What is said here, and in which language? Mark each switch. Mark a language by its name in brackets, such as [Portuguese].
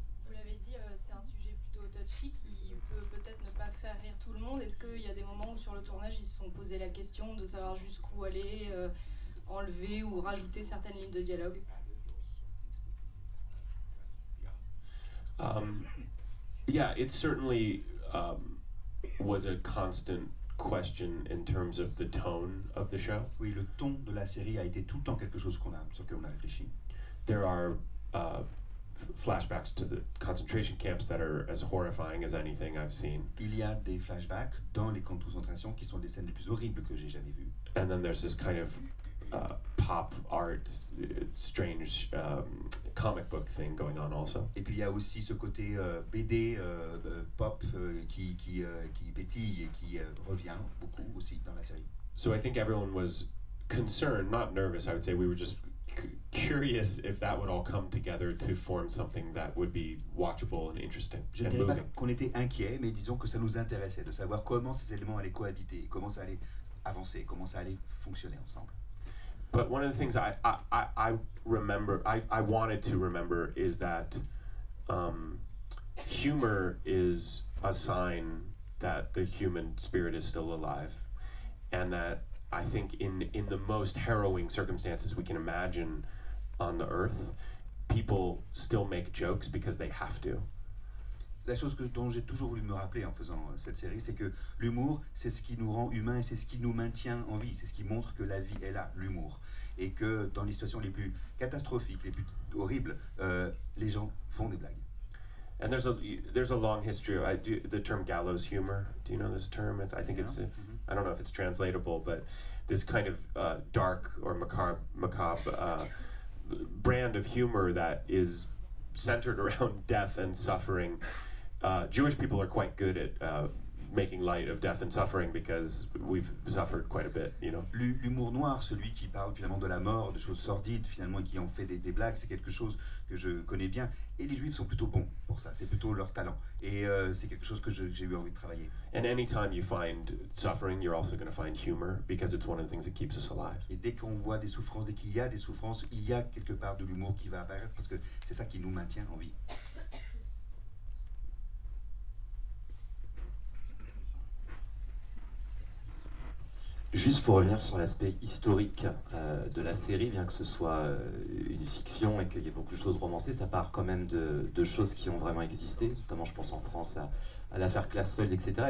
[French] Vous l'avez dit, c'est un sujet plutôt touchy qui peut peut-être ne pas faire rire tout le monde. Est-ce qu'il y a des moments où sur le tournage ils se sont posé la question de savoir jusqu'où aller, enlever ou rajouter certaines lignes de dialogue? [English] Yeah, it certainly was a constant question in terms of the tone of the show. [French] Oui, le ton de la série a été tout le temps quelque chose sur lequel on a réfléchi. [English] There are flashbacks to the concentration camps that are as horrifying as anything I've seen. [French] Il y a des flashbacks dans les camps de concentration qui sont des scènes les plus horribles que j'ai jamais vues. [English] And then there's this kind of pop art, strange comic book thing going on also. [French] Et puis il y a aussi ce côté BD pop qui pétille et qui revient beaucoup aussi dans la série. [English] So I think everyone was concerned, not nervous. I would say we were just curious if that would all come together to form something that would be watchable and interesting [French] Je ne [English] and [French] dirais pas [English] moving. [French] qu'on était inquiet, mais disons que ça nous intéressait de savoir comment ces éléments allaient cohabiter, comment ça allait avancer, comment ça allait fonctionner ensemble. [English] But one of the things I remember, I wanted to remember is that humor is a sign that the human spirit is still alive, and that I think in the most harrowing circumstances we can imagine on the earth, people still make jokes because they have to. [French] La chose dont j'ai toujours voulu me rappeler en faisant cette série, c'est que l'humour, c'est ce qui nous rend humains et c'est ce qui nous maintient en vie. C'est ce qui montre que la vie est là, l'humour. Et que dans les situations les plus catastrophiques, les plus horribles, les gens font des blagues. [English] And there's a long history. The term gallows humor. Do you know this term? I think it's. I don't know if it's translatable, but this kind of dark or macabre brand of humor that is centered around death and suffering. Jewish people are quite good at making light of death and suffering because we've suffered quite a bit, you know. [French] L'humour noir, celui qui parle finalement de la mort, de choses sordides finalement et qui en fait des blagues, c'est quelque chose que je connais bien. Et les Juifs sont plutôt bons pour ça, c'est plutôt leur talent. Et c'est quelque chose que j'ai eu envie de travailler. [English] And anytime you find suffering, you're also going to find humor because it's one of the things that keeps us alive. [French] Et dès qu'on voit des souffrances, dès qu'il y a des souffrances, il y a quelque part de l'humour qui va apparaître parce que c'est ça qui nous maintient en vie. Juste pour revenir sur l'aspect historique de la série, bien que ce soit une fiction et qu'il y ait beaucoup de choses romancées, ça part quand même de choses qui ont vraiment existé, notamment je pense en France à l'affaire Klarsfeld, etc.